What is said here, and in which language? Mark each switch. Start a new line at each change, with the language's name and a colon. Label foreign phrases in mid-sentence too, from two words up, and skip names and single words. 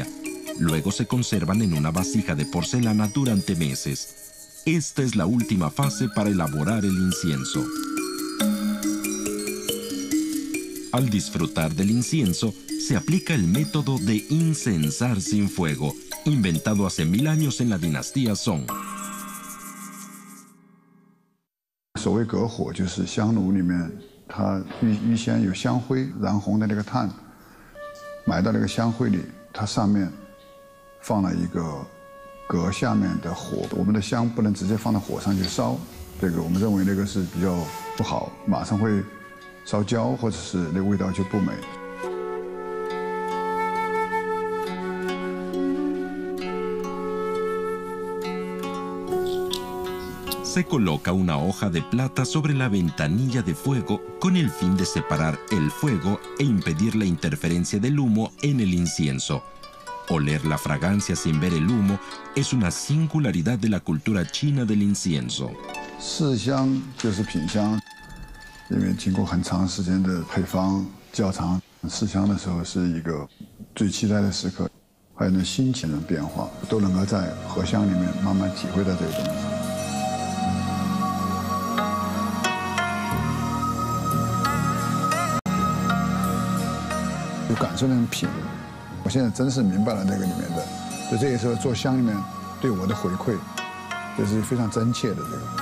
Spanish: Luego se conservan en una vasija de porcelana durante meses. Esta es la última fase para elaborar el incienso. Al disfrutar del incienso, se aplica el método de incensar sin fuego, inventado hace 1000 años en la dinastía Song.
Chinese: 所谓隔火，就是香炉里面它预先有香灰燃红的那个炭，埋到那个香灰里，它上面放了一个隔下面的火。我们的香不能直接放到火上去烧，这个我们认为那个是比较不好，马上会烧焦，或者是那个味道就不美。
Spanish: Se coloca una hoja de plata sobre la ventanilla de fuego con el fin de separar el fuego e impedir la interferencia del humo en el incienso. Oler la fragancia sin ver el humo es una singularidad de la cultura china del incienso.
Chinese: 试香就是品香，因为经过很长时间的配方窖藏，试香的时候是一个最期待的时刻，还有那心情的变化，都能够在荷香里面慢慢体会到这个东西。就感受那种品，我现在真是明白了那个里面的，就这个时候做香里面对我的回馈，这是非常真切的这个。